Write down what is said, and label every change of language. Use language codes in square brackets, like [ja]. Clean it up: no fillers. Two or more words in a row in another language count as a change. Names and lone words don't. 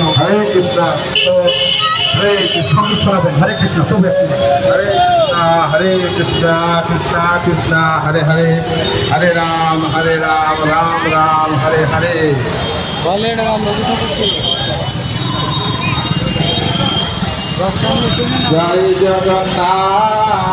[bn] হরে কৃষ্ণ, হরে কৃষ্ণ শোনাবেন। হরে কৃষ্ণ, প্রভু [sa] हरे कृष्णा कृष्णा कृष्णा हरे हरे हरे राम राम राम हरे हरे। [bn] বলেন [hi] जय जगन्नाथ